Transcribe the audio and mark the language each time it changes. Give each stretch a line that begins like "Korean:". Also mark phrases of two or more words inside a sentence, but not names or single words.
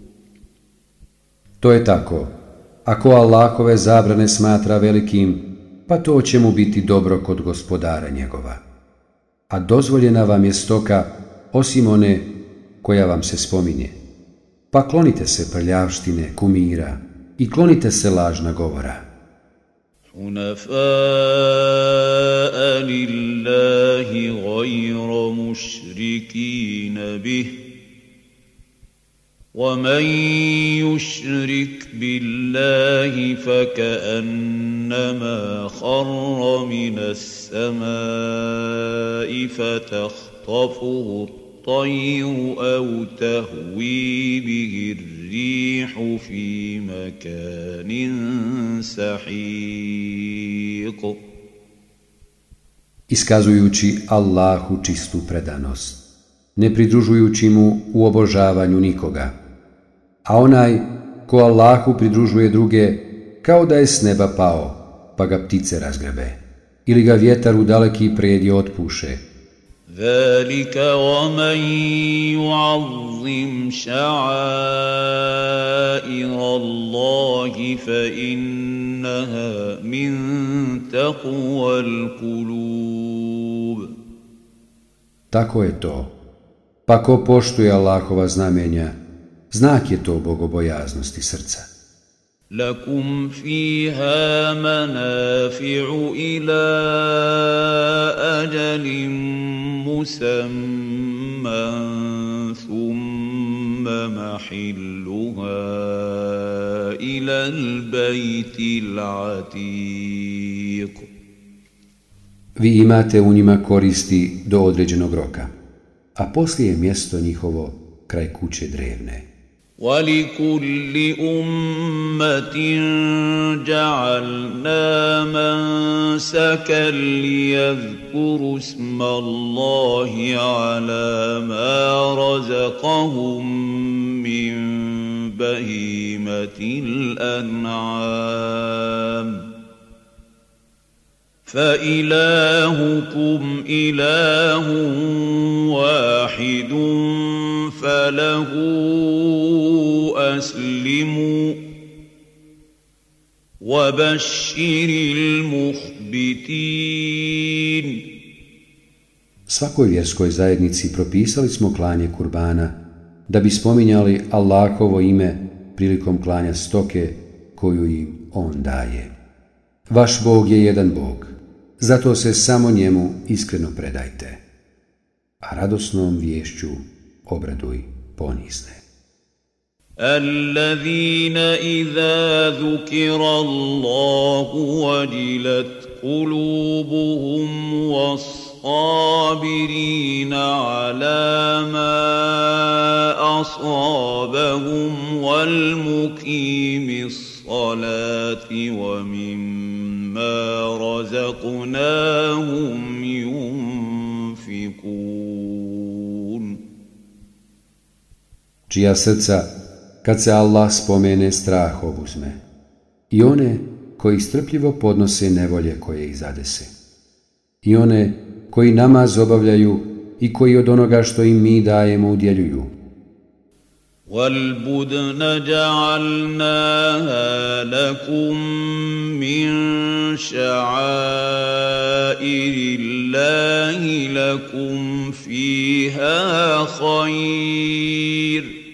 Bosnian: To je tako. Ako Allahove zabrane smatra velikim, pa to će mu biti dobro kod gospodara njegova. A dozvoljena vam je stoka, osim one koja vam se spominje. Pa klonite se prljavštine, kumira i klonite se lažna govora.
Arabic: حُنَفَاءَ لِلَّهِ غَيْرَ مُشْرِكِينَ بِهِ وَمَنْ يُشْرِكْ بِاللَّهِ فَكَأَنَّمَا خَرَّ مِنَ السَّمَاءِ فَتَخْطَفُهُ الطَّيْرُ أَوْ تَهْوِي بِهِ الرِّيحُ فِي مَكَانٍ سَحِيقٍ.
Bosnian: Iskazujući Allahu čistu predanost, ne pridružujući mu u obožavanju nikoga, a onaj ko Allahu pridružuje druge, kao da je s neba pao, pa ga ptice razgrebe, ili ga vjetar u daleki predje otpuše.
Arabic: ذَلِكَ وَمَنْ يُعَظِّمْ شَعَائِرَ اللَّهِ فَإِنَّهَا مِنْ تَقْوَى الْقُلُوبِ.
Bosnian: Tako je to. Pa ko poštuje Allahova znamenja, znak je to bogobojaznosti srca.
Arabic: لَكُمْ فِيهَا مَنَافِعُ إِلَى أَجَلٍ مُّسَمًّى ثُمَّ مَحِلُّهَا إِلَى الْبَيْتِ الْعَتِيقِ.
Bosnian: Vi imate u njima koristi do određenog roka, a poslije je mjesto njihovo kraj kuće drevne.
Arabic: وَلِكُلِّ أُمَّةٍ جَعَلْنَا مَنسَكًا لِيَذْكُرُوا اسْمَ اللَّهِ عَلَى مَا رَزَقَهُم مِّن بَهِيمَةِ الْأَنْعَامِ فَإِلَٰهُكُمْ إِلَٰهٌ وَاحِدٌ فَلَهُ أَسْلِمُوا وَبَشِّرِ الْمُخْبِتِينَ.
Bosnian: Svakoj vjerskoj zajednici propisali smo klanje kurbana, da bi spominjali Allahovo ime prilikom klanja stoke koju im On daje. Vaš Bog je jedan Bog, zato se samo njemu iskreno predajte, a radosnom viješću obraduj ponizne.
Arabic: الَّذِينَ إِذَا ذُكِرَ اللَّهُ وَجِلَتْ قُلُوبُهُمْ وَالصَّابِرِينَ عَلَى مَا أَصَابَهُمْ وَالْمُقِيمِ الصَّلَاةِ وَمِمَّا رَزَقْنَاهُمْ يُنْفِقُونَ.
Bosnian: Čija srca, kad se Allah spomene, strah obuzme, i one koji strpljivo podnose nevolje koje ih zadese, i one koji namaz obavljaju i koji od onoga što im mi dajemo udjeljuju.
Arabic: وَالْبُدْنَ جَعَلْنَاهَا لَكُمْ مِنْ شَعَائِرِ اللَّهِ لَكُمْ فِيهَا خَيْرٌ